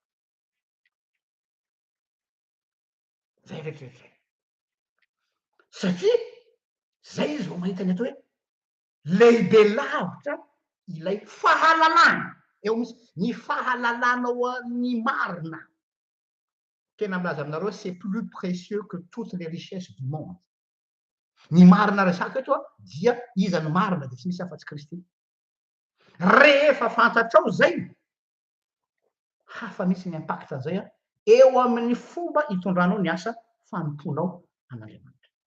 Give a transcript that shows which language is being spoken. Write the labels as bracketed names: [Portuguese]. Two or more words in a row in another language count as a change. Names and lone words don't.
[Malagasy] Zay rehetrarehetra. Satria zay izy vao mahita ny atao hoe lehibe lavitra ilay fahalalana. Eo misy ny fahalalanao ny marina. Tena milaza aminareo [French] c'est plus précieux que toutes les richesses du monde. [Malagasy] Ny marina resaka eto dia iza ny marina dia tsy misy afa-tsy Kristy. Rehefa fantatrao zay, hafa misy ny impact zay eo amin'ny fomba hitondranao ny asa fanomponao an'Andriamanitra.